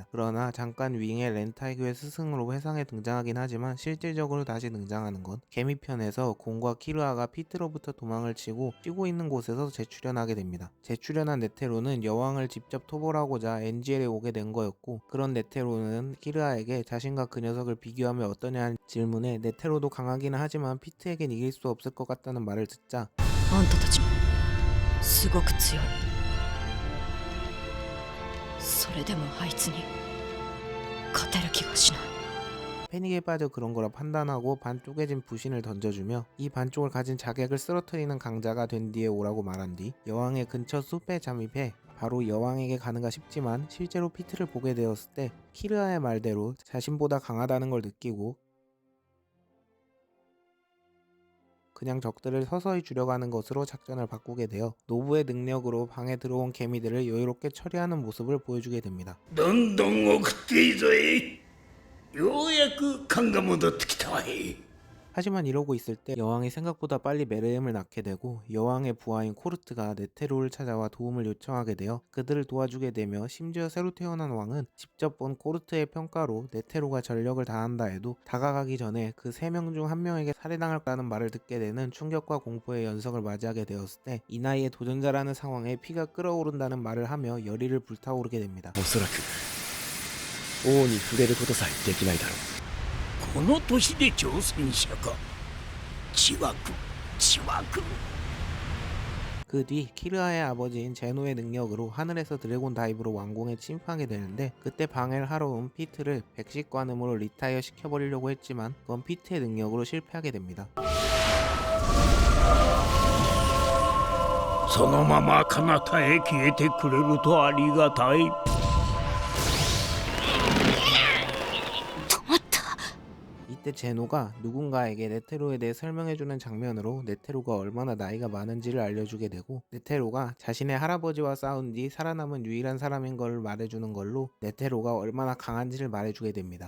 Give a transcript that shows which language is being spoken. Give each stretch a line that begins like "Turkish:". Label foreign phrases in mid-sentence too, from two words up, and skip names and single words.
Korean: 그러나 잠깐 윙의 렌타이교의 스승으로 회상에 등장하긴 하지만 실질적으로 다시 등장하는 건 개미편에서 곤과 키르아가 피트로부터 도망을 치고 뛰고 있는 곳에서 재출연하게 됩니다. 재출연한 네테로는 여왕을 직접 토벌하고자 엔지엘에 오게 된 거였고 그런 네테로는 키르아에게 자신과 그 녀석을 비교하면 어떠냐는 질문에 네테로도 강하기는 하지만 피트에겐 이길 수 없을 것 같다는 말을 듣자
Japanese: あんたたちすごく強い。それでもあいつに勝てる気がしない。
Korean: 패닉에 빠져 그런 거라 판단하고 반 쪼개진 부신을 던져주며 이 반쪽을 가진 자객을 쓰러뜨리는 강자가 된 뒤에 오라고 말한 뒤 여왕의 근처 숲에 잠입해 바로 여왕에게 가는가 싶지만 실제로 피트를 보게 되었을 때 키르아의 말대로 자신보다 강하다는 걸 느끼고 그냥 적들을 서서히 줄여가는 것으로 작전을 바꾸게 되어 노부의 능력으로 방에 들어온 개미들을 여유롭게 처리하는 모습을 보여주게 됩니다.
Japanese: どんどん送っていいぞい。ようやく勘が戻ってきたわい。
Korean: 하지만 이러고 있을 때 여왕이 생각보다 빨리 메르엠을 낳게 되고 여왕의 부하인 코르트가 네테로를 찾아와 도움을 요청하게 되어 그들을 도와주게 되며 심지어 새로 태어난 왕은 직접 본 코르트의 평가로 네테로가 전력을 다한다 해도 다가가기 전에 그 3명 중 1명에게 살해당할 거라는 말을 듣게 되는 충격과 공포의 연석을 맞이하게 되었을 때 이 나이에 도전자라는 상황에 피가 끓어오른다는 말을 하며 열의를 불타오르게 됩니다.
Japanese: おそらく王に触れることさえできないだろう。この年で挑戦者か。血湧く血湧く。
Korean: 그 뒤 키르아의 아버지인 제노의 능력으로 하늘에서 드래곤 다이브로 왕궁에 침입하게 되는데, 그때 방해를 하러 온 피트를 백식관음으로 리타이어 시켜버리려고 했지만 그건 피트의 능력으로 실패하게 됩니다.
Japanese: そのまま彼方へ消えてくれるとありがたい。
Korean: 이때 제노가 누군가에게 네테로에 대해 설명해주는 장면으로 네테로가 얼마나 나이가 많은지를 알려주게 되고, 네테로가 자신의 할아버지와 싸운 뒤 살아남은 유일한 사람인 걸 말해주는 걸로 네테로가 얼마나 강한지를 말해주게 됩니다.